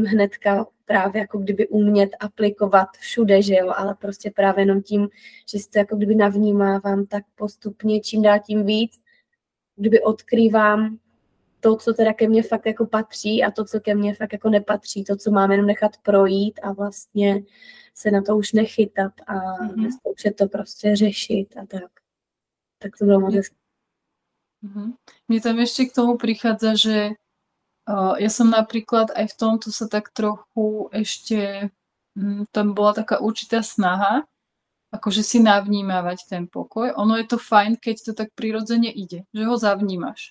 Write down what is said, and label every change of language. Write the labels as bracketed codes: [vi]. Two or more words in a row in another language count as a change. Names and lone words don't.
[cs] hnedka právě jako kdyby umět aplikovat všude, že jo, ale prostě právě jenom tím, že si to jako kdyby navnímávám, tak postupně čím dál tím víc, kdyby odkrývám to, co teda ke mně fakt jako patří a to, co ke mně fakt jako nepatří, to, co mám jenom nechat projít a vlastně se na to už nechytat a neskoušet to prostě řešit a tak. Tak to bylo moc hezké. [sk] Mne tam ešte k tomu prichádza, že ja som napríklad aj v tomto sa tak trochu ešte, tam bola taká určitá snaha, akože si navnímavať ten pokoj. Ono je to fajn, keď to tak prirodzene ide, že ho zavnímaš.